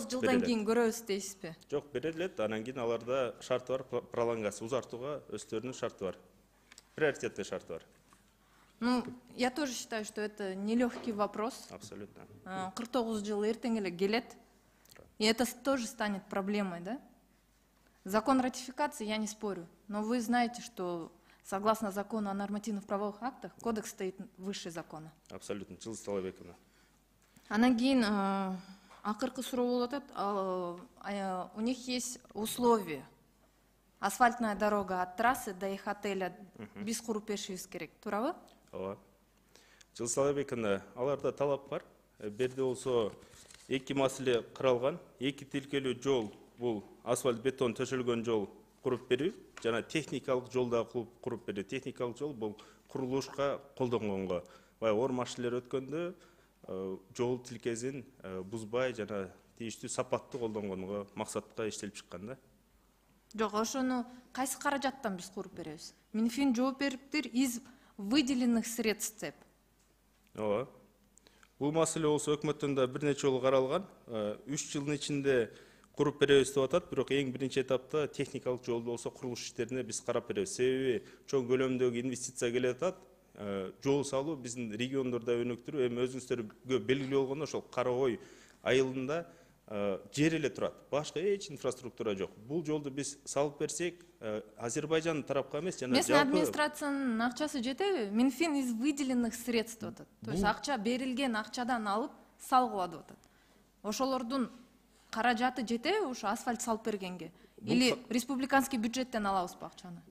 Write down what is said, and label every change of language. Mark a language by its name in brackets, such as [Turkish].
[Kyrgyz] 49 жылдан кийин көрөбүз дейсизби? Жок, берилет, анан кийин аларда шарты бар, пролонгация, узартууга өздөрүнүн шарты бар. Приоритетный шарты бар. [Russian] Ну, я тоже считаю, что это нелегкий вопрос. Абсолютно. [Kyrgyz] 49 жыл эртең эле келет. [Russian] И это тоже станет проблемой, да? Закон ратификации я не спорю, но вы знаете, что согласно закону о нормативных правовых актах, кодекс стоит выше закона. Абсолютно. Жылыс Талайбековна. [Kyrgyz] Анан кийин акыркы суроо болуп атат, [Russian] у них есть условия. [Kyrgyz] Асфальтная дорога от трассы до их отеля биз куруп беришибиз керек, туурабы? Ооба. Жылыс Талайбековна, аларда талап бар. Берде болсо эки маселе каралган. Эки тилкелүү жол бул асфальт бетон төшөлгөн жол куруп берүү, жана техникалык жолда куруп берүү. Техникалык жол бул курулушка колдонгонго. Бай ор машиналар өткөндө жол тилкесин бузбай жана тийиштүү сапаттуу колдонгонго максатка иштелип чыккан да. Жок, ошону кайсы каражаттан биз куруп беребиз? Минфин жооп бериптир [Russian] из выделенных средств [Kyrgyz] деп. Ооба. Бул маселе болсо өкмөттөн да бир нече жолу каралган. 3 жылдын ичинде куруп беребиз деп атат, бирок эң биринчи этапта техникалык жолду болсо курулуш иштерине биз карап беребиз. Себеби чоң көлөмдөгү инвестиция келип атат. Жол салуу биздин региондордо өнүктүрүү, эми өзүңүздөргө белгилүү болгондо ошол Кара-Ой айылында жер эле турат. Башка эч инфраструктура жок. Бул жолду биз салып берсек, Азербайжан тарапка эмес, жана Местный администрациянын акчасы жетеби? Минфин [Russian] из выделенных средств [Kyrgyz] деп атат. То есть акча берилген акчадан алып салгыла деп атат. Ошолордун каражаты жетеби ушу асфальт салып бергенге? Или республиканский бюджеттен алабызбы акчаны?